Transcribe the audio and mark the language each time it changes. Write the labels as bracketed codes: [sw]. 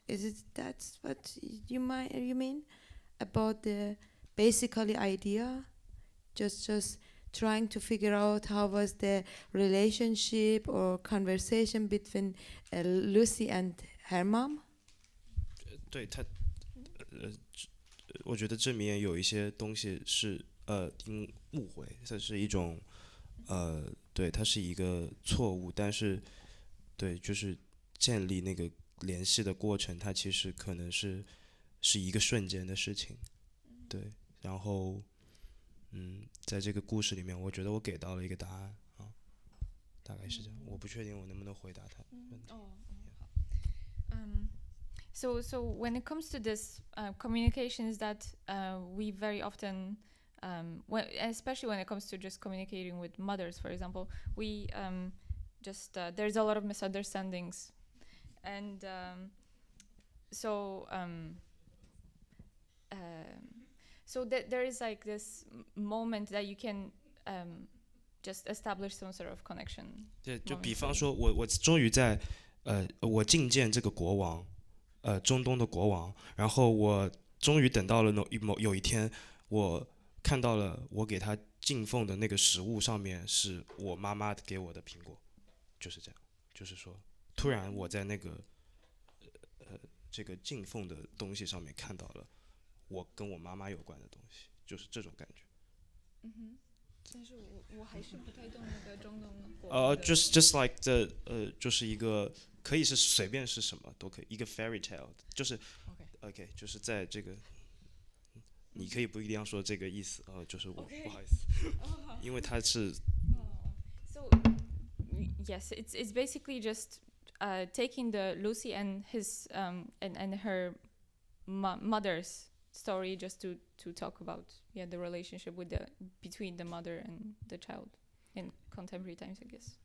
[en] Is it that's what you mean about the basically idea? Just trying to figure out how was the relationship or conversation between Lucy and her mom? [zh] 对它我觉得这里面有一些东西是因误会，这是一种对，它是一个错误，但是对，就是建立那个联系的过程，它其实可能是一个瞬间的事情，对，然后在这个故事里面，我觉得我给到了一个答案啊，大概是这样，我不确定我能不能回答他问题。 [en] So when it comes to this communications that we very often, especially when it comes to just communicating with mothers, for example, we there's a lot of misunderstandings, and so there is like this moment that you can just establish some sort of connection. [zh] 对，就比方说我终于在我觐见这个国王。中东的国王，然后我终于等到了有一天，我看到了我给他敬奉的那个食物上面是我妈妈给我的苹果，就是这样，就是说，突然我在那个这个敬奉的东西上面看到了我跟我妈妈有关的东西，就是这种感觉。但是我还是不太懂那个中东的国王的。 [en] just like the [zh] 就是一个。可以是随便是什么都可以，一个 fairy tale 就是 OK 就是在这个，你可以不一定要说这个意思，就是我不好意思，因为它是。 [en] So yes, it's basically just taking the Lucy and his and her mother's story just to talk about the relationship between the mother and the child. In contemporary times, I guess.